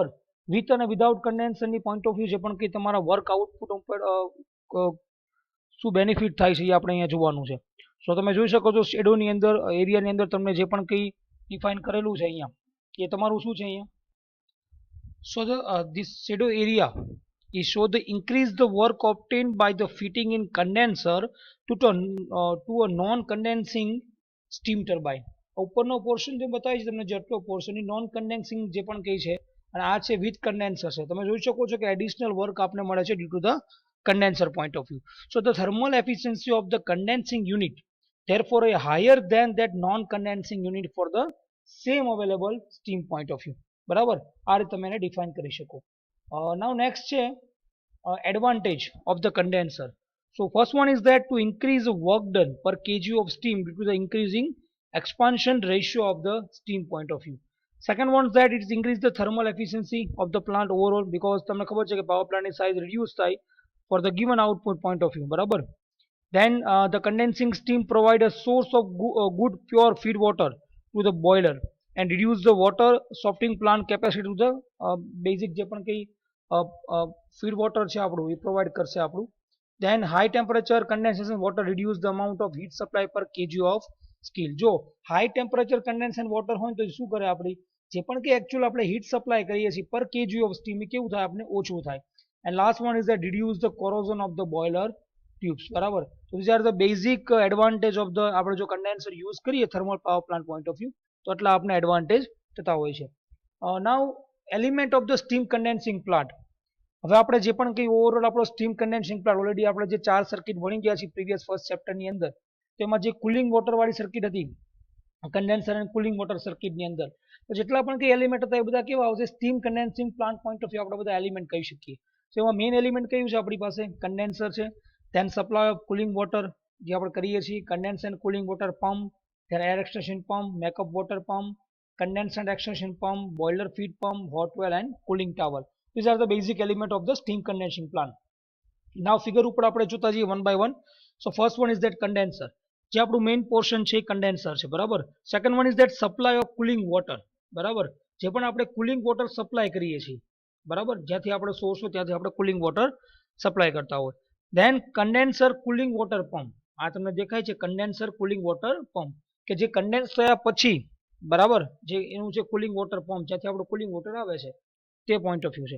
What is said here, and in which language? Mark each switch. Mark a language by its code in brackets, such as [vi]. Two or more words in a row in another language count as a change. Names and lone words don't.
[gu] વિથ અને વિધાઉટ કન્ડેન્સરની [en] point of view [gu] જે પણ કે તમારા [en] work output [gu] ઉપર શું બેનિફિટ થાય છે એ આપણે અહીંયા જોવાનું છે. સો તમે જોઈ શકો છો શેડોની અંદર એરિયાની અંદર તમને જે પણ કંઈ ડિફાઇન કરેલું છે અહીંયા એ તમારું શું છે અહીંયા. [en] સો this shadow area is show the increase the work obtained by the fitting in condenser to a non condensing steam turbine. [gu] ઉપરનો પોર્શન જે બતાવે છે તમને જેટલો પોર્શન એ [en] non condensing [gu] જે પણ કહે છે, અને આ છે [en] with condenser [gu] છે. તમે જોઈ શકો છો કે [en] additional work [gu] આપણે મળે છે [en] due to the condenser point of view. So the thermal efficiency of the condensing unit therefore a higher than that non condensing unit for the same available steam point of view. [gu] બરાબર. આ રીતે તમે એને ડિફાઇન કરી શકો. [en] now next [gu] છે [en] advantage of the condenser. So first one is that to increase the work done per kg of steam due to the increasing expansion ratio of the steam point of view. Second one is that it increase the thermal efficiency of the plant overall because [gu] તમને ખબર છે કે પાવર પ્લાન્ટની સાઇઝ રિડ્યુસ થાય [en] for the given output point of view. બરાબર. Then the condensing steam provide a source of good pure feed water to the boiler and reduce the water softening plant capacity to the basic [gu] જે પણ કંઈ [en] feed water [gu] છે આપણું એ પ્રોવાઈડ કરશે આપણું. [en] Then high temperature condensation water reduce the amount of heat supply per kg of steel. [gu] જો [en] high temperature condensation water [gu] હોય તો શું કરે, આપણી જે પણ કે એકચ્યુઅલ આપણે હીટ સપ્લાય કરીએ છીએ [en] per kg of steam [gu] એ કેવું થાય, આપણે ઓછું થાય. [en] And last one is that reduce the corrosion of the boiler tubes. [gu] બરાબર. [en] So these are the basic advantage of the [gu] આપણે જો [en] condenser use [gu] કરીએ [en] thermal power plant point of view [gu] તો એટલા આપણે એડવાન્ટેજ થતા હોય છે. [en] now element of the steam condensing plant. [gu] હવે આપણે જે પણ કંઈ ઓવરઓલ આપણો [en] steam condensing plant already [gu] આપણે જે 4 સર્કિટ ભણી ગયા છીએ [en] previous first chapter [gu] અંદર, તેમાં જે કુલિંગ વોટરવાળી સર્કિટ હતી કન્ડેન્સર અને [en] cooling water circuit [gu] અંદર, તો જેટલા પણ કંઈ એલિમેન્ટ હતા એ બધા કેવા આવશે, [en] steam condensing plant point of view [gu] આપણે બધા એલિમેન્ટ કહી શકીએ. તો એમાં [en] main element [gu] કયું છે આપણી પાસે, કન્ડેન્સર છે. [en] then supply of cooling water [gu] જે આપણે કરીએ છીએ, [en] condense and cooling water pump, then air extraction pump, makeup water pump, condense and extraction pump, boiler feed pump, hot well and cooling tower. These are the basic element of the steam condensing plant. Now figure [gu] ઉપર આપણે જોતા જઈએ [en] one by one. So first one is that condenser, [gu] જે આપણું મેઇન પોર્શન છે condenser છે, બરાબર. [en] second one is that supply of cooling water, [gu] બરાબર, જે પણ આપણે [en] cooling water supply [gu] કરીએ છીએ, બરાબર, જ્યાંથી આપણે સોર્સ હોય ત્યાંથી આપણે [en] cooling water supply [gu] કરતા હોય. [en] then condenser cooling water pump, [gu] આ તમને દેખાય છે [en] condenser cooling water pump, [gu] કે જે કન્ડેન્સ થયા પછી, બરાબર, જે એનું છે [en] cooling water pump, [gu] જ્યાંથી આપણું [en] cooling water [gu] આવે છે તે [en] point of view [gu] છે.